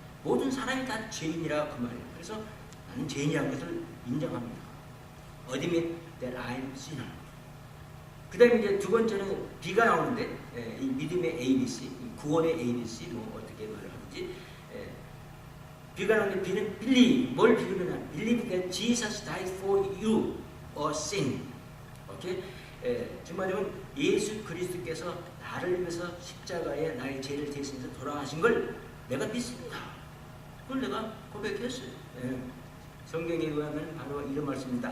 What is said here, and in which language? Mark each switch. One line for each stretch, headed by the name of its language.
Korean: 모든 사람이 다 죄인이라 그 말이에요. 그래서 나는 죄인이라는 것을 인정합니다.
English: Admit that I'm sinner.
Korean: 그 다음에 이제 두 번째는 B가 나오는데, 이 믿음의 ABC, 구원의 ABC, 뭐 어떻게 말을 하는지, B가 나오는데 B는 believe, 뭘 비교하냐?
English: Believe that Jesus died for you, a sin.
Korean: 오케이? 정말이면 예수 그리스도께서 나를 위해서 십자가에 나의 죄를 대신해서 돌아가신 걸 내가 믿습니다. 그걸 내가 고백했어요. 성경에 의하면 바로 이런 말씀입니다.